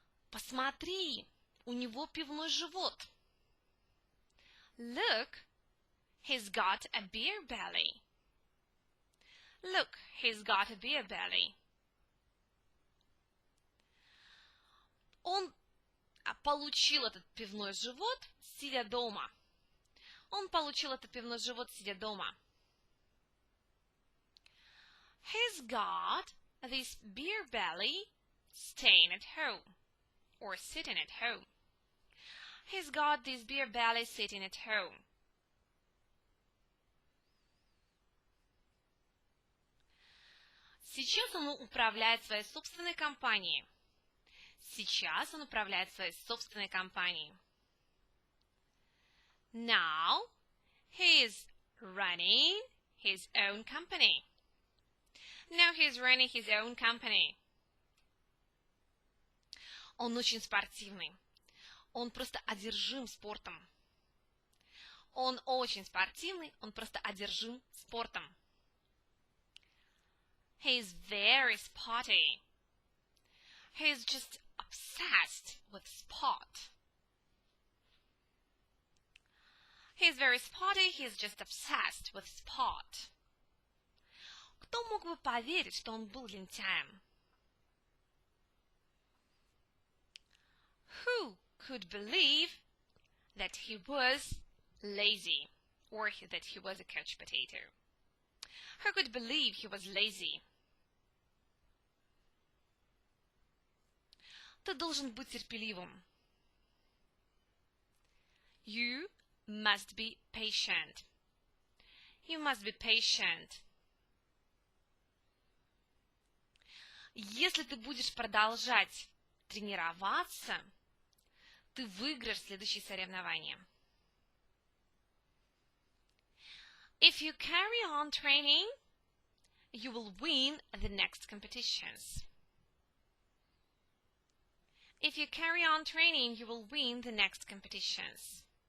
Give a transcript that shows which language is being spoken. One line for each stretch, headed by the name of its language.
Russian: Посмотри, у него пивной живот.
English: Look, he's got a beer belly. Look, he's got a beer belly.
Russian: Он получил этот пивной живот, сидя дома. Он получил этот пивной живот, сидя дома.
English: He's got this beer belly staying at home. Or sitting at home. He's got this beer belly sitting at home.
Russian: Сейчас он управляет своей собственной компанией. Сейчас он управляет своей собственной компанией.
English: Now he is running his own company. Now he's running his own company.
Russian: Он очень спортивный. Он просто одержим спортом. Он очень спортивный, он просто одержим спортом.
English: He is very sporty. He is just obsessed with sport. He is very sporty, he is just obsessed with sport.
Russian: Кто мог бы поверить, что он был лентяем?
English: Who could believe that he was lazy, or that he was a couch potato? Who could believe he was lazy?
Russian: Ты должен быть терпеливым.
English: You must be patient. You must be patient.
Russian: Если ты будешь продолжать тренироваться, ты выиграешь следующее соревнование.
English: If you carry on training, you will win the next competitions. If you carry on training, you will win the next competitions.